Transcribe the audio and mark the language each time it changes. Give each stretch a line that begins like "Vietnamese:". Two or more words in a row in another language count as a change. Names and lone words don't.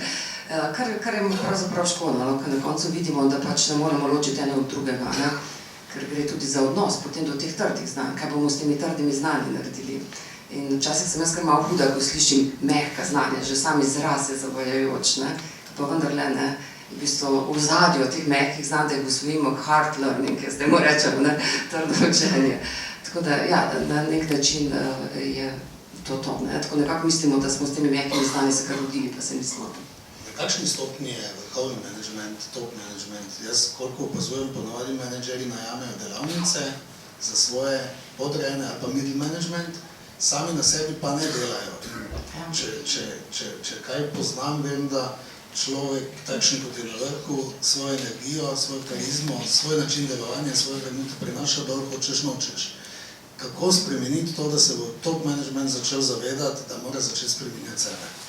Slovenian: Kar je pravzaprav škoda, ker na koncu vidimo, da pač ne moremo ločiti eno od drugega, ker gre tudi za odnos potem do teh trdih znanj, kaj bomo s temi trdimi znanji naredili. In včasih sem jaz kar malo huda, ko slišim mehka znanja, že sam izraz je zavajajoč, pa vendarle ne. v bistvu v zadju teh mehkih znanj, da jih usvojimo,
English: hard learning,
Slovenian: jaz temu rečem, ne, trdo učenje. Tako da, ja, na nek način je to, ne. Tako nekako mislimo, da smo s temi mehkimi znanji se kar rodili, pa se mislimo. Na kakšni stopni je vrhovni menedžment, top menedžment? Jaz, koliko opazujem, ponovadi menedžeri najamejo delavnice za svoje podrejene ali pa
English: middle management,
Slovenian: sami na sebi pa ne delajo. Če kaj poznam, vem, da človek, takšen kot je na vrhu, svojo energijo, svojo karizmo, svoj način delovanja, svojega minuta prinaša dol, hočeš nočeš. Kako spremeniti to, da se bo
English: top management
Slovenian: začel zavedati, da mora začeti spremenjati sebe?